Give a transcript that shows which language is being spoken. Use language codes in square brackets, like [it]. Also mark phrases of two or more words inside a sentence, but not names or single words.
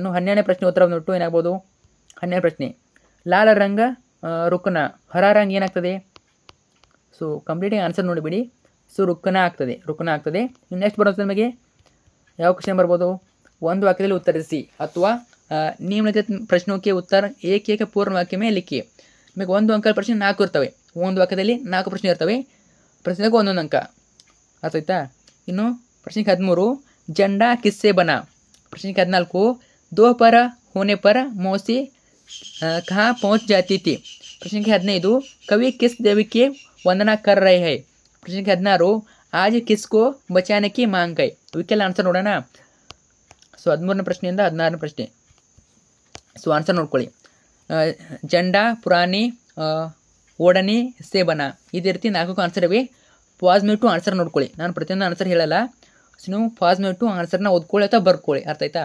[kn] ಇನ್ನು 12ನೇ ಪ್ರಶ್ನೆ ಉತ್ತರ ಬಂದ್ಬಿಟ್ಟು ಏನಾಗ್ಬೋದು? 12ನೇ ಪ್ರಶ್ನೆ, [hi] लाल रंग रुकना, हरा रंग [kn] ಏನಾಗ್ತದೆ? ಸೊ ಕಂಪ್ಲೀಟಾಗಿ ಆನ್ಸರ್ ನೋಡಿಬಿಡಿ. ಸೊ ರುಕ್ನ ಆಗ್ತದೆ. ಇನ್ನು ನೆಕ್ಸ್ಟ್ ಬರೋದು ನಿಮಗೆ ಯಾವ ಕ್ವಶನ್ ಬರ್ಬೋದು? ಒಂದು ವಾಕ್ಯದಲ್ಲಿ ಉತ್ತರಿಸಿ ಅಥವಾ [hi] निम्नलिखित प्रश्नों के उत्तर एक पूर्ण वाक्य में लिखिए. [kn] ನಿಮಗೆ 1 ಅಂಕದ ಪ್ರಶ್ನೆ 4 ಇರ್ತವೆ. ಒಂದು ವಾಕ್ಯದಲ್ಲಿ 4 ಪ್ರಶ್ನೆ ಇರ್ತವೆ. ಪ್ರಶ್ನೆಗೆ 1 ಅಂಕ, ಅರ್ಥ ಆಯ್ತಾ? ಇನ್ನು ಪ್ರಶ್ನೆ 13, [hi] झंडा किससे बना. प्रश्न 14, दोपहर होने पर मौसी कहाँ पहुँच जाती थी. प्रश्न 15, कवि किस देवी की वंदना कर रहे हैं. प्रश्न 16, आज किसको बचाने की मांग गई. [kn] ಇವಕ್ಕೆಲ್ಲ ಆನ್ಸರ್ ನೋಡೋಣ. ಸೊ 13ನೇ ಪ್ರಶ್ನೆಯಿಂದ 16ನೇ ಪ್ರಶ್ನೆ. ಸೊ ಆನ್ಸರ್ ನೋಡ್ಕೊಳ್ಳಿ. [hi] झंडा पुरानी ओढ़नी से बना, [kn] ಇದೇ ರೀತಿ 4 ಆನ್ಸರ್ ಇವೆ. ಪಾಸ್ ಮಾಡಿಟ್ಟು ಆನ್ಸರ್ ನೋಡ್ಕೊಳ್ಳಿ. ನಾನು ಪ್ರತಿಯೊಂದು ಆನ್ಸರ್ ಹೇಳಲ್ಲ. ಸೊ ನೀವು ಪಾಸ್ ಮಾಡಿಟ್ಟು ಆನ್ಸರ್ನ ಓದ್ಕೊಳ್ಳಿ ಅಥವಾ ಬರ್ಕೊಳ್ಳಿ, ಅರ್ಥ ಆಯ್ತಾ?